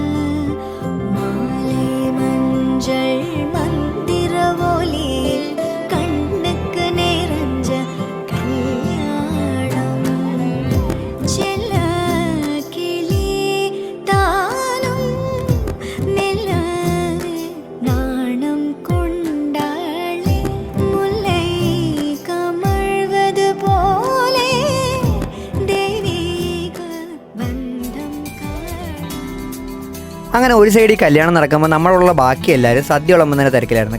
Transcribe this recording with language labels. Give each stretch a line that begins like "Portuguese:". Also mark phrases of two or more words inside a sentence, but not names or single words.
Tamil: மந்திர ஒலியில் கண்ணுக்கு நிறைஞ்ச கல்யாணம் செல்ல கிளி தானும் மெல்ல நாணம் கொண்டாளே முல்லை கமழ்வது போலே தெய்வீக பந்தம்
Malayalam: അങ്ങനെ ഒരു സൈഡിൽ കല്യാണം നടക്കുമ്പോൾ നമ്മളുള്ള ബാക്കി എല്ലാവരും സദ്യ വിളമ്പുന്നതിൻ്റെ തിരക്കിലായിരുന്നു.